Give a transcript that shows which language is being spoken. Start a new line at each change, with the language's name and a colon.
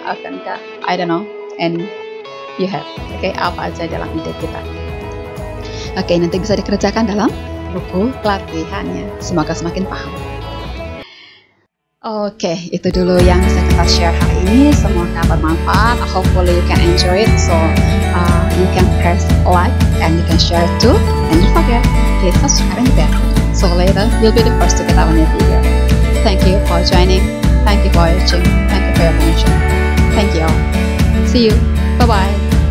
Indonesian: Akankah,
English: I don't know, and you have.
Indonesian: Oke, apa aja dalam ide kita. Oke, nanti bisa dikerjakan dalam buku latihannya. Semoga semakin paham. Oke, itu dulu yang bisa kita share hari ini. Semoga bermanfaat.
English: Hopefully you can enjoy it. So you can press like and you can share it too. And don't forget, hit subscribe and bell. So later you'll be the first to get our new video. Thank you for joining. Thank you for watching. Thank you for your attention. Thank you all. See you. Bye bye.